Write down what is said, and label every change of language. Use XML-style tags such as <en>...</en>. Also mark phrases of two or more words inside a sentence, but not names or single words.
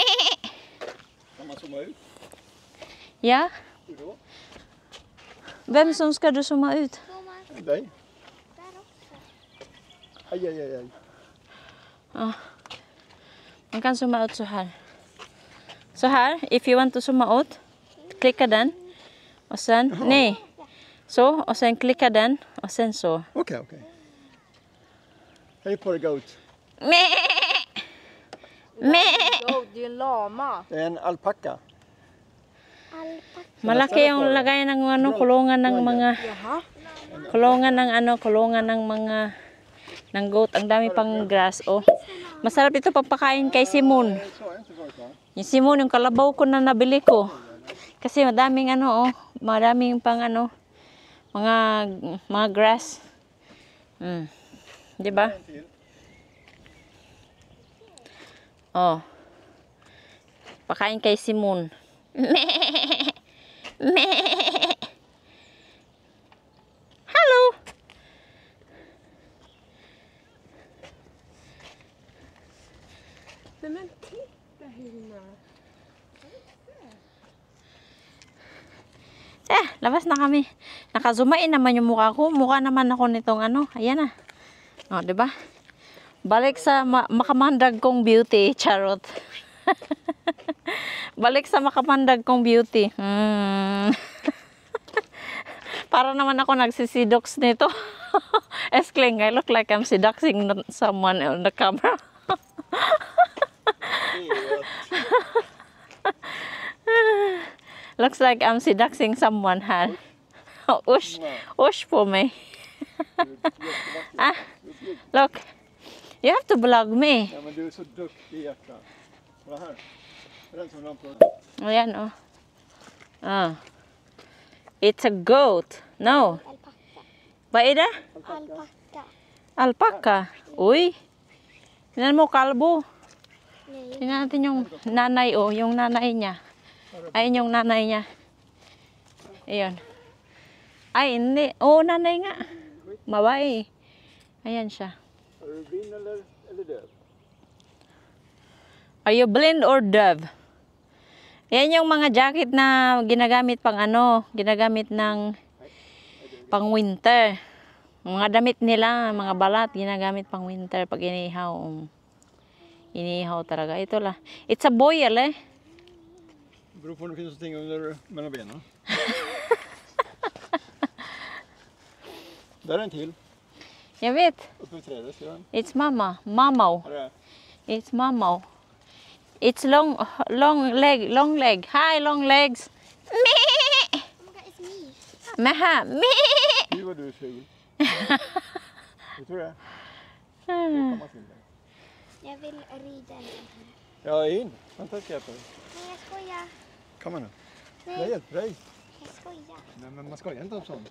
<sv>Kan man zooma ut? Ja? Hur då? Vem som ska du zooma ut? Får man Dig. där också? Aj, aj, aj, aj. Oh. Man kan zooma ut så här. Så här,</sv> <en>if you want to</en> <sv>zooma ut, klicka den. Och sen, nej. Så, och sen klicka den. Och sen så. Okej, okej. Hej på dig, goat. Meh. Meh. Det är en lama. Det är en alpacka. Alpacka.</sv> <tl>Malaki yung lagay ng ano, kulungan ng mga</tl> <sv>Jaha.</sv> <tl>kulungan ng ano, kulungan ng mga ng goat. Ang dami pang grass, oh. Masarap ito pagpakain kay Simon.</tl> <sv>Det sa jag inte förut, va?</sv> <tl>Yung Simon, yung kalabaw ko na nabili ko. Kasi madaming ano, oh, madaming pang ano, mga grass. Di ba?</tl> <sv>En till.</sv> <tl>Oh. Pakain kay Simon. Meh. Meh.</tl> <en>Hello.</en> <sv>Nej men titta Hilma.</sv> <tl>Labas na kami. Nakazumain naman yung mukha ko. Mukha naman ako nitong ano. Ayan na. Oh, di ba? Balik sa makamandag kong beauty. Charot. Balik sa makamandag kong beauty. Para naman ako nagsisidox nito.</tl> <sv>Eskling,</sv> <en>I look like I'm seducing someone on the camera. Looks like I'm seducing someone här.</en> <sv>Usch på mig.</sv> <en>Look. You have to vlog me.</en> <sv>Ja, men du är så duktig, hjärta. Kolla här. Den som lampar.</sv> <tl>Ayan,</tl> <en>oh. Ah. It's a goat. No.</en> <sv>Alpacka.</sv> <tl>Ba ida?</tl> <sv>Alpacka.</sv> <tl>Alpaca. Uy. Tingnan mo, kalbo.</tl> <sv>Nej.</sv> <tl>Tingnan natin yung nanay, oh. Yung nanay niya. Ayun yung nanay niya. Ayun. Ay, hindi. Oo, nanay nga. Babae. Ayan siya.</tl> <sv>Är du blind eller döv?</sv> <en>Are you blind or deaf?</en> <tl>Yan yung mga jacket na ginagamit pang ano, ginagamit ng pang winter. Mga damit nila, mga balat, ginagamit pang winter pag inihaw. Inihaw talaga. Ito la.</tl> <en>It's a boil,</en> <tl>eh.</tl> <sv>Det beror på om det finns någonting mellan benen. Där är en till. Jag vet. Uppe vid trädet, ser du den?</sv> <en>It's mama. Mamaw.</en> <sv>Här är det.</sv> <en>It's mamaw. It's long leg. Hi, long legs. Meh. Oh my god, it's me. Meha. Meh.</en> <sv>Gud vad du är ful. Vet du det? Då kan man till dig. Jag vill rida en sån här. Ja, in. Vänta, ska jag hjälpa dig. Nej, jag skojar. Kom här nu. Jag Nej, hjälper dig. jag skojar. Nej, men man skojar inte om sånt.</sv>